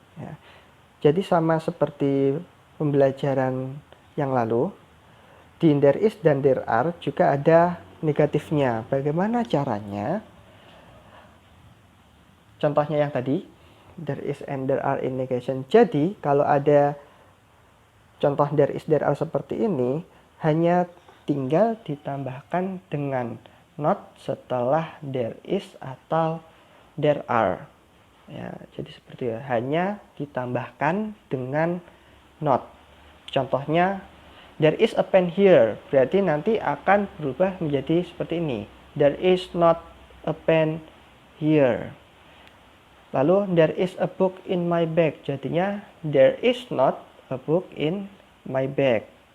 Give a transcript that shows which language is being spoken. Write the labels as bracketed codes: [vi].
[id] Ya. Jadi sama seperti pembelajaran yang lalu, di [en] there is [id] dan [en] there are [id] juga ada negatifnya. Bagaimana caranya? Contohnya yang tadi, [en] there is and there are in negation. [id] Jadi, kalau ada contoh [en] there is, there are [id] seperti ini, hanya tinggal ditambahkan dengan not setelah there is atau there are. Ya, jadi seperti itu. Hanya ditambahkan dengan not. Contohnya, [en] there is a pen here. [id] Berarti nanti akan berubah menjadi seperti ini. [en] There is not a pen here. [id] Lalu, [en] there is a book in my bag. [id] Jadinya, [en] there is not a book in my bag.